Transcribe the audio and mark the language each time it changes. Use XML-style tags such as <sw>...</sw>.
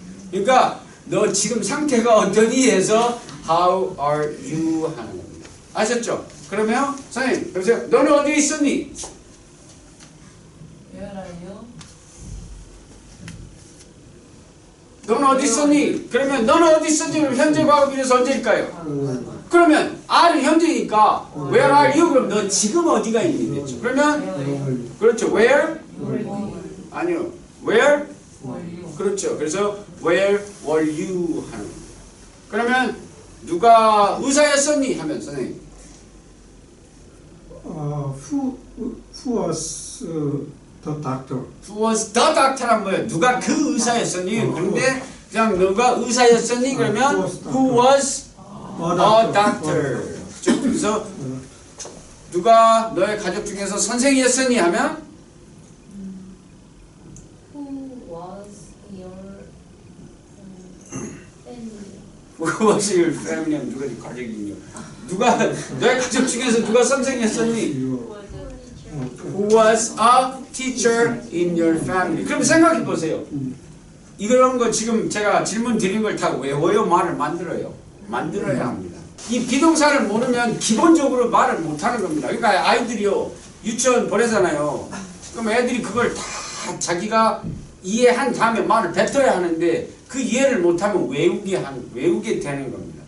<ko>그러니까 너 지금 상태가 어떠니 해서</ko> <en>how are you</en> <ko>하는 겁니다. 아셨죠? 그러면 선생님 여보세요. 너는 어디에 있었니?</ko> <en>Where are you?</en> <ko>너는 어디 있었니? 그러면 너는 어디 있었니? 그럼 현재 과거 비례서 언제일까요? 그러면 R은 현재니까</ko> <en>where are you?</en> <ko>그럼 너 지금 어디가 있니? 됐죠. 그러면</ko> <en>How are you?</en> <ko>그렇죠. where?</ko> <en>Where</en> <ko>아니요. where?</ko> <en>were you?</en> <ko>그렇죠. 그래서</ko> <en>where were you</en> <ko>하는 겁니다. 그러면 누가 의사였었니? 하면 선생님</ko> <en>Who was the doctor? Who was the doctor란</en> <ko>뭐예요? 누가 그 의사였었니? 그런데 그냥 누가 의사였었니? 그러면</ko> <en>who was a doctor.</en> <ko>그렇죠? 그래서 누가 너의 가족 중에서 선생이었었니? 하면</ko> <en>Who was your family? Who was your family?</en> <ko>하면 누가 가족이냐? 누가 너의 가족 중에서 누가 선생이었었니?</ko> <en>You. Who was a teacher in your family?</en> <ko>그럼 생각해 보세요. 이런 거 지금 제가 질문 드린 걸 다 외워요? 말을 만들어요? 만들어야 합니다. 이 비동사를 모르면 기본적으로 말을 못하는 겁니다. 그러니까 아이들이요 유치원 보내잖아요. 그럼 애들이 그걸 다 자기가 이해한 다음에 말을 뱉어야 하는데 그 이해를 못하면 외우게 되는 겁니다.</ko>